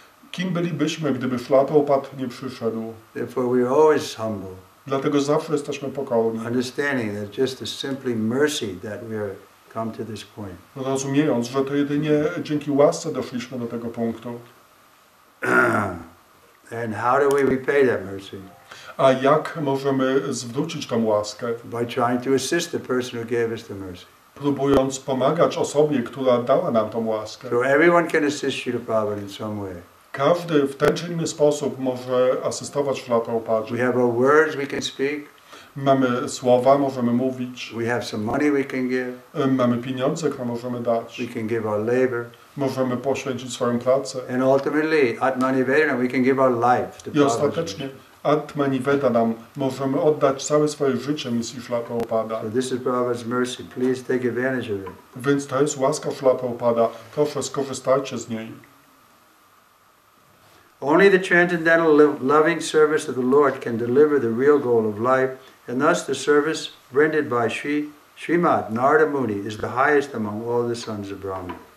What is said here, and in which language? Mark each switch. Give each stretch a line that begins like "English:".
Polish: Kim bylibyśmy, gdyby Śrīla Prabhupada nie przyszedł?
English: Therefore we are always humble,
Polish: Dlatego zawsze jesteśmy pokorni,
English: understanding that just a simply mercy that we are come to this point.
Polish: rozumiejąc, że to jedynie dzięki łasce doszliśmy do tego punktu.
English: And how do we repay that mercy?
Polish: A jak możemy zwrócić tą łaskę?
English: By trying to assist the person who gave us the mercy.
Polish: Próbując pomagać osobie, która dała nam tą łaskę.
English: So everyone can assist Srila Prabhupada in some way.
Polish: Każdy w ten czy inny sposób może asystować Śrīla Prabhupadzie.
English: We have our words we can speak.
Polish: Mamy słowa, możemy mówić.
English: We have some money we can give.
Polish: Mamy pieniądze, które możemy dać.
English: We can give our labor.
Polish: Możemy poświęcić swoją pracę.
English: And ultimately, Atmani Vedana, we can give our life to
Polish: I
English: Prabhupada.
Polish: ostatecznie Atmani Vedanam możemy oddać całe swoje życie misji Śrīla Prabhupada.
English: So this is Prabhupada's mercy. Please take advantage of it.
Polish: Więc to jest łaska Śrīla Prabhupada. Proszę, skorzystajcie z niej.
English: Only the transcendental loving service of the Lord can deliver the real goal of life, and thus the service rendered by Srimad Narada Muni is the highest among all the sons of Brahma.